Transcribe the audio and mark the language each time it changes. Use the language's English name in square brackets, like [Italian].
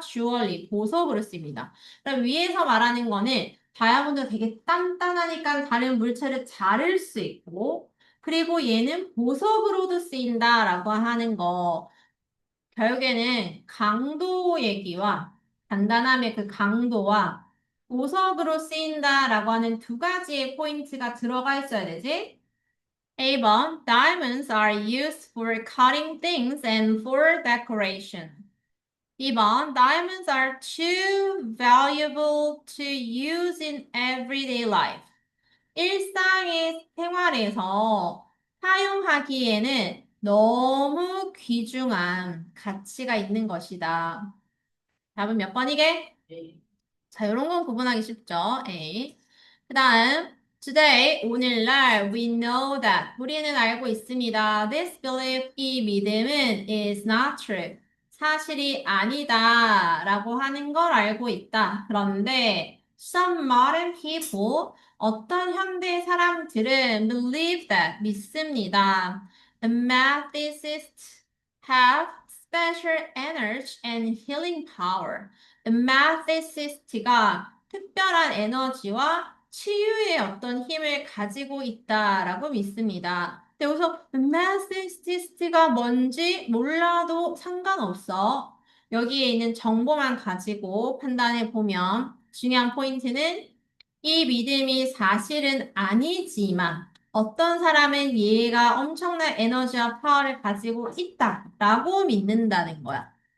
[Korean] jewelry, 보석으로 쓰입니다. 그럼 위에서 말하는 거는 다이아몬드가 되게 단단하니까 다른 물체를 자를 수 있고 그리고 얘는 보석으로도 쓰인다라고 하는 거. 결국에는 강도 얘기와 단단함의 그 강도와 보석으로 쓰인다라고 하는 두 가지의 포인트가 들어가 있어야 되지. [English] 1번, diamonds are used for cutting things and for decoration. 2번, diamonds are too valuable to use in everyday life. [Korean] 일상의 생활에서 사용하기에는 너무 귀중한 가치가 있는 것이다. 답은 몇 번이게? 자, 이런 건 구분하기 쉽죠? [English] A. [Korean] 그 다음, [English] today, [Korean] 오늘날, [English] we know that. [Korean] 우리는 알고 있습니다. [English] This belief, [Korean] 이 믿음은 [English] is not true. [Korean] 사실이 아니다. 라고 하는 걸 알고 있다. 그런데, [English] some modern people, [Korean] 어떤 현대 사람들은 [English] believe that, [Korean] 믿습니다. [English] The Methodists have special energy and healing power. [Korean] 마테시스트가 특별한 에너지와 치유의 어떤 힘을 가지고 있다라고 믿습니다. 근데 여기서 마테시스트가 뭔지 몰라도 상관없어. 여기에 있는 정보만 가지고 판단해 보면 중요한 포인트는 이 믿음이 사실은 아니지만 어떤 사람은 얘가 엄청난 에너지와 파워를 가지고 있다라고 믿는다는 거야.